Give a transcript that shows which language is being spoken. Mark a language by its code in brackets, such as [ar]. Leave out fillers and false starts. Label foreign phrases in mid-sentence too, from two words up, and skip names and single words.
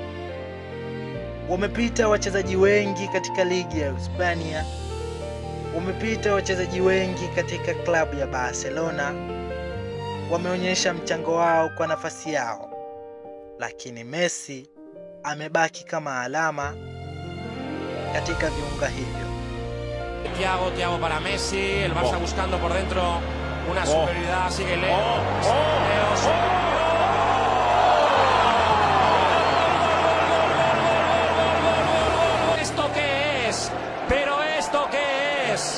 [sw] Wamepita wachezaji wengi katika ligi ya Hispania, wamepita wachezaji wengi katika klabu ya Barcelona, wameonyesha mchango wao kwa nafasi yao, lakini Messi amebaki kama alama katika viunga hivyo. [es] Thiago para Messi, el Barça buscando por dentro una superioridad, sigue Leo. ¿Esto qué es? ¿Pero esto qué es?